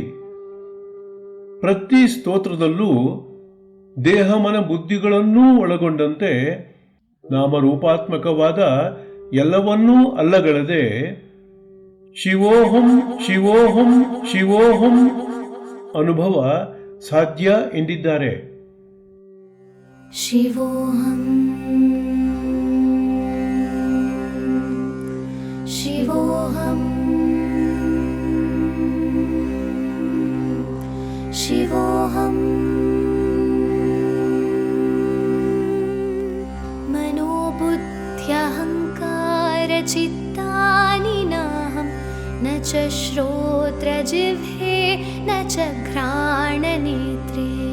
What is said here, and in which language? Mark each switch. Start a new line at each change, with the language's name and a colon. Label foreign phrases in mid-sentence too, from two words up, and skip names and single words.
Kannada: ಪ್ರತಿ ಸ್ತೋತ್ರದಲ್ಲೂ ದೇಹ ಮನ ಬುದ್ಧಿಗಳನ್ನೂ ಒಳಗೊಂಡಂತೆ ನಾಮರೂಪಾತ್ಮಕವಾದ ಎಲ್ಲವನ್ನೂ ಅಲ್ಲಗಳೆದೆ
Sanskrit: ಶಿವೋಹಂ ಶಿವೋಹಂ ಶಿವೋಹಂ
Kannada: ಅನುಭವ ಸಾಧ್ಯ ಎಂದಿದ್ದಾರೆ.
Sanskrit: ಶಿವೋಹಂ ಶಿವೋಹಂ ಶಿವೋಹಂ मनोबुद्ध्यहङ्कारचित्तानि नाहं न च श्रोत्रजिह्वे न च घ्राणनेत्रे